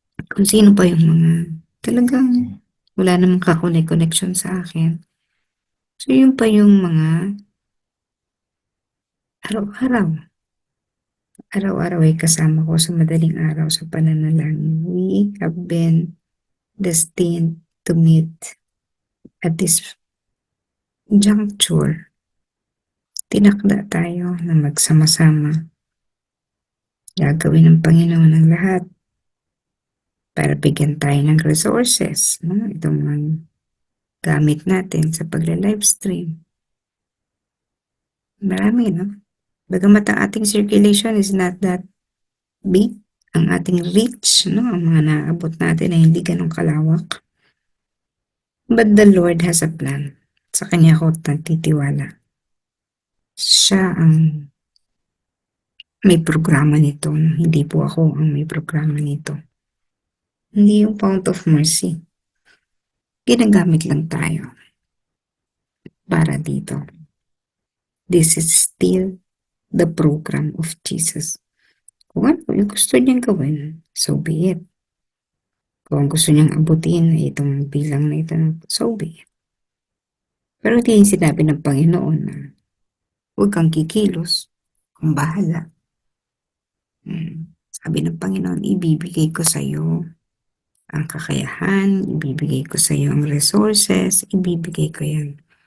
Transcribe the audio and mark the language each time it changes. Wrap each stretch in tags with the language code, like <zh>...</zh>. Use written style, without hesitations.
<tl>Kung sino pa yung mga talagang wala namang kakonek-koneksyon sa akin. So yun pa yung mga araw-araw, araw-araw ay kasama ko sa madaling araw sa pananalangin.</tl> <en>We have been destined to meet at this juncture.</en> <tl>Tinakda tayo na magsama-sama. Gagawin ng Panginoon ang lahat para bigyan tayo ng resources, no? Itong mga gamit natin sa pagla-livestream. Marami, no? Bagamat ang ating circulation</tl> <en>is not that big,</en> <tl>ang ating reach, no? Ang mga naaabot natin ay hindi ganun kalawak.</tl> <en>But the Lord has a plan.</en> <tl>Sa Kanya ako nagtitiwala. Siya ang may programa nito, no? Hindi po ako ang may programa nito. Hindi yung Fount of Mercy. Ginagamit lang tayo para dito.</tl> <en>This is still the program of Jesus.</en> <tl>Kung ano yung gusto niyang gawin,</tl> <en>so be it.</en> <tl>Kung gusto niyang abutin ay itong bilang na ito,</tl> <en>so be it.</en> <tl>Pero hindi yung sinabi ng Panginoon na huwag kang kikilos, kung bahala. Sabi ng Panginoon, ibibigay ko sa iyo ang kakayahan, ibibigay ko sa iyo ang resources, ibibigay ko yan.</tl>